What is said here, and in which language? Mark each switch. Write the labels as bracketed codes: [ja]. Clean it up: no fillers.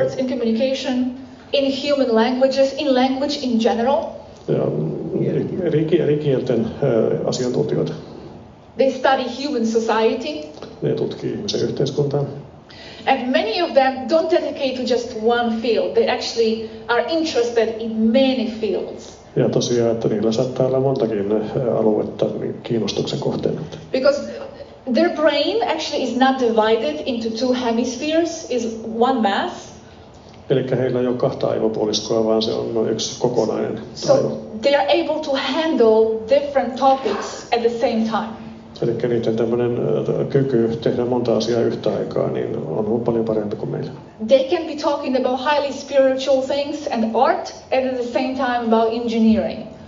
[en] Experts in communication, in human languages, in language in general. [fi] Ja eri kielten asiantuntijoita. [en] They study human society. [fi] Ne tutkii ihmisen yhteiskuntaa. [en] And many of them don't dedicate to just one field. They actually are interested in many fields. [fi] Ja tosiaan, että niillä saattaa olla montakin aluetta kiinnostuksen kohteena. [en] Because their brain actually is not divided into two hemispheres, is one mass. [fi] Eli heillä ei ole kahta aivopuoliskoa, vaan se on yksi kokonainen aivo. [en] So they are able to handle different topics at the same time. [fi] Eli niiden tämmöinen kyky tehdä monta asiaa yhtä aikaa niin on paljon parempi kuin meillä. [en] They can be talking about highly spiritual things and art, and at the same time about engineering.